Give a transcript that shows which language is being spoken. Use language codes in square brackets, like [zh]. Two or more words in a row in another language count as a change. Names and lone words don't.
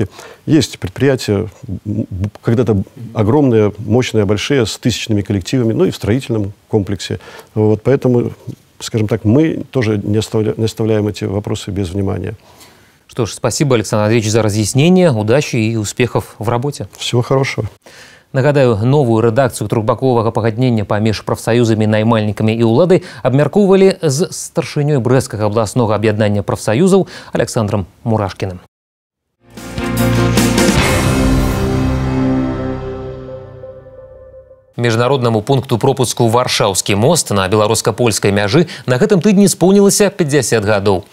[ru] Есть предприятия, когда-то огромные, мощные, большие, с тысячными коллективами, ну и в строительном комплексе. Вот, поэтому, скажем так, мы тоже не оставляем эти вопросы без внимания. Что ж, спасибо, Александр Андреевич, за разъяснение. Удачи и успехов в работе. Всего хорошего. [be] Нагадаю, новую редакцию трохбаковага пагаднення паміж прафсаюзамі, наймальнікамі і ўладай абмяркоўвалі з старшынёй Брэсцкага абласнога аб'яднання прафсаюзаў Александром Мурашкіным. Міжнароднаму пункту пропуску Варшаўскі мост на беларуска-польскай мяжы на гэтым тыдні споўнілася 50 гадоў.